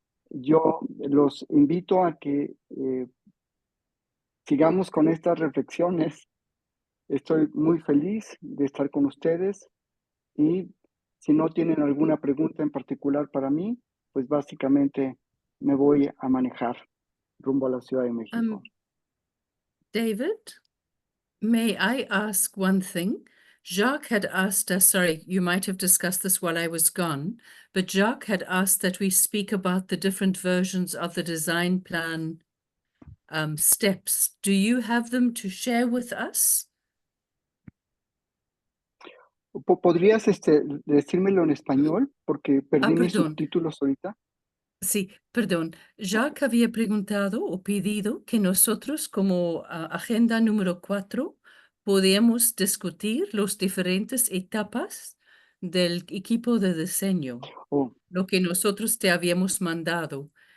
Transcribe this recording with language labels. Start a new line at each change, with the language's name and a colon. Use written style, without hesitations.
Spanish: Yo los invito a que sigamos con estas reflexiones. Estoy muy feliz de estar con ustedes y si no tienen alguna pregunta en particular para mí, pues básicamente me voy a manejar rumbo a la Ciudad de México.
English: David, may I ask one thing? Jacques had asked us, sorry, you might have discussed this while I was gone, but Jacques had asked that we speak about the different versions of the design plan steps. Do you have them to share with us?
Spanish: ¿Podrías decírmelo en español? Porque perdí mis perdón. subtítulos ahorita. Sí, perdón. Jacques había preguntado o pedido que nosotros como agenda número 4 podíamos discutir las diferentes etapas del equipo de diseño, lo que nosotros te habíamos mandado.